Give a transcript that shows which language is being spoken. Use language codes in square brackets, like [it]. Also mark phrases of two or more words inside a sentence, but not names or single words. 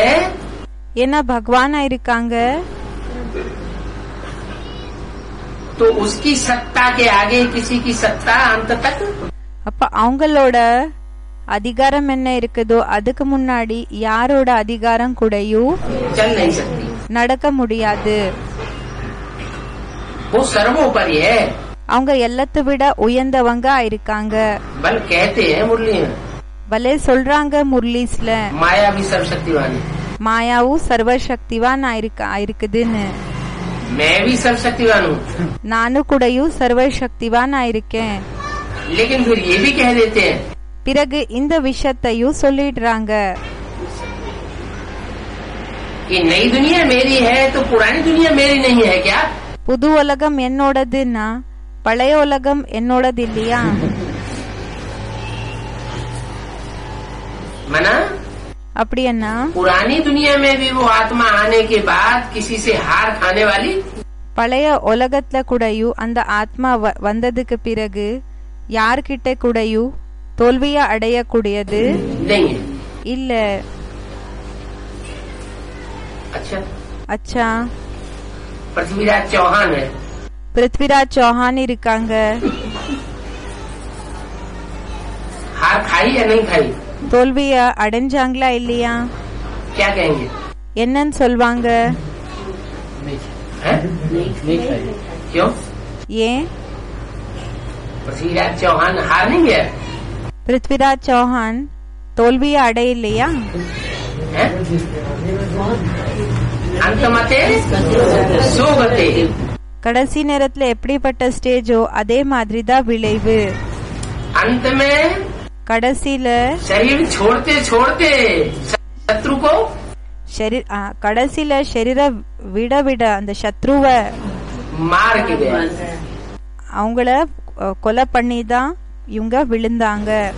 [ta] ஏன்னா பகவானா இருக்காங்க. [hi] तो उसकी सत्ता के आगे किसी की सत्ता अंत तक। [ta] அப்ப அவங்களோட அதிகாரம் என்ன இருக்குதோ அதுக்கு முன்னாடி யாரோட அதிகாரம் கூடயும் [hi] चल नहीं सकती, [ta] நடக்க முடியாது. [hi] वो सर्वोपरि है। [ta] அவங்க எல்லாத்தை விட உயர்ந்தவங்க ஆயிருக்காங்க. [hi] बल कहते हैं मुरली में, [ta] பலே சொல்றாங்க முர்லீஸ்ல, [hi] माया भी सर्वशक्तिवान है, [ta] மாயாவும் சர்வசக்திவான் ஆயிருக்குதுன்னு. [hi] मैं भी सर्वशक्तिवान हूँ, [ta] நானும் கூடயும் சர்வசக்திவான் ஆயிருக்கேன். [hi] लेकिन फिर ये भी कह देते हैं [ta] பிறகு இந்த விஷயத்தையும் சொல்லிடுறாங்க, [hi] कि नई दुनिया मेरी है तो पुरानी दुनिया मेरी नहीं है क्या? [ta] புது உலகம் என்னோடதுன்னா பழைய உலகம் என்னோடது இல்லையா? [hi] मना [ta] அப்படின்னா [hi] पुरानी दुनिया में भी वो आत्मा आने के बाद किसी से हार खाने वाली [ta] பழைய உலகத்துல கூடயும் அந்த ஆத்மா வந்ததுக்கு பிறகு யார்கிட்ட கூடயும் தோல்விய அடையக்கூடியது [hi] नहीं है। [ta] இல்ல. [hi] अच्छा, [ta] அச்சா, [hi] पृथ्वीराज चौहान है, [ta] பிருத்விராஜ் சௌஹான் இருக்காங்க. [hi] हार खाई या नहीं खाई? [ta] தோல்விய அடைஞ்சாங்களா இல்லையா? [hi] क्या कहेंगे? [ta] என்னன்னு சொல்வாங்க? [hi] है? क्यों? [ta] ஏன்? [hi] पृथ्वीराज चौहान हार नहीं गया [ta] பிருத்விராஜ் சௌஹான் தோல்விய அடையலையா? [hi] है? अंतमते सोगते, [ta] கடைசி நேரத்துல எப்படிப்பட்ட ஸ்டேஜோ அதே மாதிரி தான் விளைவு. [hi] अंत में [ta] கடைசியில [hi] शरीर छोड़ते छोड़ते शत्रु को [ta] கடைசியில शरीர விட விட அந்த சத்ருவ [hi] मार के गया, [ta] அவங்கள கொலை பண்ணி தான் இவங்க விழுந்தாங்க.